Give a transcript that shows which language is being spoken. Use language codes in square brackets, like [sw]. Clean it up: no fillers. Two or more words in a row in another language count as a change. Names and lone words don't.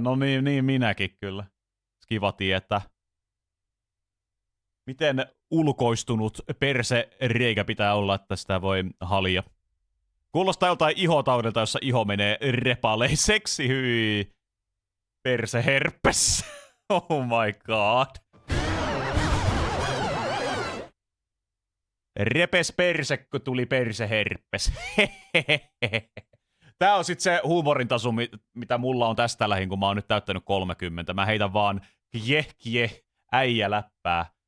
[fi] No niin minäkin kyllä. Kiva tietää. Miten ulkoistunut persereikä pitää olla, että sitä voi halia. Kuulostaa joltain ihotaudelta, jossa iho menee repaleiseksi. Hyi. Perseherpes. [en] Oh my god. [fi] Repes perse, kun tuli perseherpes. Tää on sit se huumorin taso, mitä mulla on tästä lähin, kun mä oon nyt täyttänyt 30. Mä heitän vaan äijäläppää.